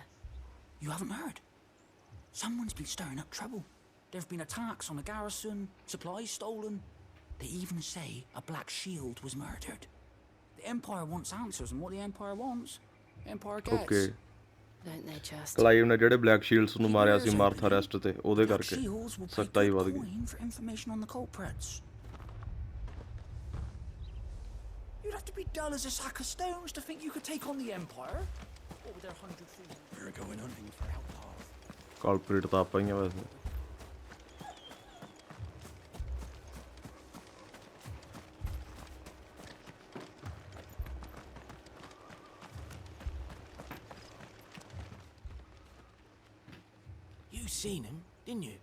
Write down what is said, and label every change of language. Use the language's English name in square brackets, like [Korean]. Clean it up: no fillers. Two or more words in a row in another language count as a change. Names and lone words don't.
[English] You haven't heard? Someone's been stirring up trouble. There have been attacks on the garrison, supplies stolen. They even say a Black Shield was murdered. The Empire wants answers, and what the Empire wants, the Empire gets. ਓਕੇ Don't they just? [Punjabi] ਕਲਾਈਵ ਨੇ ਜਿਹੜੇ ਬਲੈਕ ਸ਼ੀਲਡਸ ਨੂੰ ਮਾਰਿਆ ਸੀ ਮਾਰਥਾ ਰੈਸਟ ਤੇ ਉਹਦੇ [English] Black [Punjabi] ਕਰਕੇ [English] Shields will pay [Punjabi] ਸਖਤਾਈ [English] good [Punjabi] ਵੱਧ ਗਈ [English] coin for information on the culprits. You'd have to be dull as a sack of stones to think you could take on the Empire. What with their 100 feet? We're going hunting for outlaws. [Punjabi] ਕਾਲਪ੍ਰੇਟ ਤਾਂ ਆਪਾਂ ਹੀ ਆ ਵੈਸੇ [English] You seen him, didn't you?